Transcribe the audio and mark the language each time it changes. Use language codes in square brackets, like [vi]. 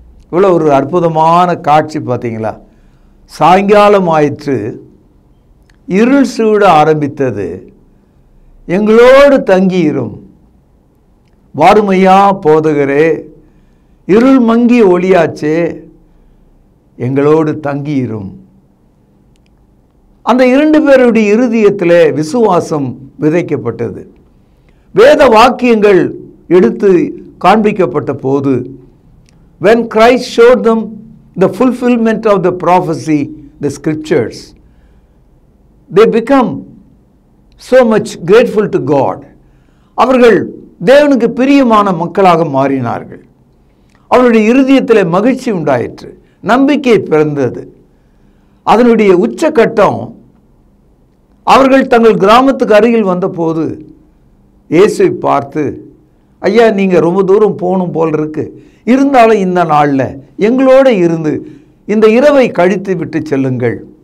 [ta] இவ்வளோ ஒரு அற்புதமான காட்சி பார்த்தீங்களா? சாயங்காலம் ஆயிற்று, இருள் சூட ஆரம்பித்தது, எங்களோடு தங்கியிரும், வாருமையா போதகரே, இருள் மங்கிய ஒளியாச்சே, எங்களோடு தங்கியிரும். அந்த 2 பேருடைய இருதயத்தில் விசுவாசம் விதைக்கப்பட்டது. வேத வாக்கியங்கள் எடுத்து காண்பிக்கப்பட்ட போது, [en] when Christ showed them the fulfillment of the prophecy, the scriptures, they become so much grateful to God. [ta] அவர்கள் தேவனுக்கு பிரியமான மக்களாக மாறினார்கள். அவருடைய இருதயத்தில் மகிழ்ச்சி உண்டாயிற்று, நம்பிக்கை பிறந்தது. அதனுடைய உச்சக்கட்டம், அவர்கள் தங்கள் கிராமத்துக்கு அருகில் வந்தபோது இயேசுவை பார்த்து, ஐயா நீங்கள் ரொம்ப தூரம் போகணும் போல் இருக்கு, இருந்தாலும் இந்த நாளில் எங்களோடு இருந்து இந்த இரவை கழித்து விட்டு செல்லுங்கள்.